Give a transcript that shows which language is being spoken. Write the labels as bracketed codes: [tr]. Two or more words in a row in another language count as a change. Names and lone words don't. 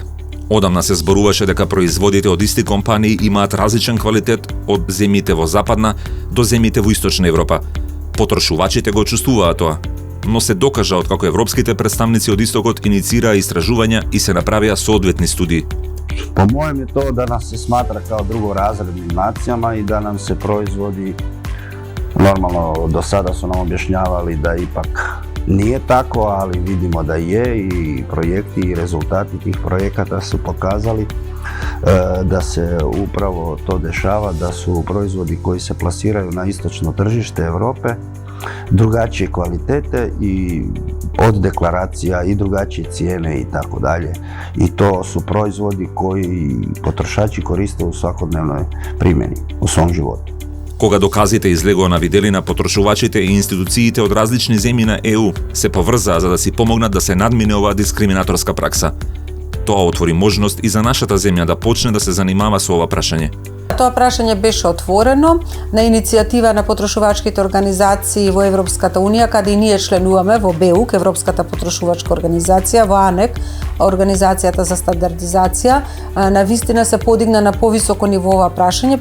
[mk] Одамна се зборуваше дека производите од исти компании имаат различен квалитет од земјите во Западна до земјите во Источна Европа. Потрошувачите го чувствуваат тоа, но се докажа откако европските представници од Истокот инициираа истражувања и се направија соодветни студии. [hr] Po mojem je to da nas se smatra kao drugorazrednim nacijama i da nam se proizvodi, normalno do sada su nam objašnjavali da ipak nije tako, ali vidimo da je i projekti i rezultati tih projekata su pokazali da se upravo to dešava, da su proizvodi koji se plasiraju na istočno tržište Europe drugačije kvalitete i od deklaracija i drugačije cijene i tako dalje. I to su proizvodi koji potrošači koriste u svakodnevnoj primjeni, u svom životu. [mk] Кога доказите излегоа на виделина, потрошувачите и институциите од различни земји на ЕУ се поврзаа за да си помогнат да се надмине оваа дискриминаторска пракса. Тоа отвори можност и за нашата земја да почне да се занимава со ова прашање. Тоа прашање беше отворено на иницијатива на потрошувачките организации во Европската унија, каде и ние членуваме во БЕУК, Европската потрошувачка организација, во АНЕК, Организацијата за стандардизација навистина се подигна на повисоко ниво ова прашање.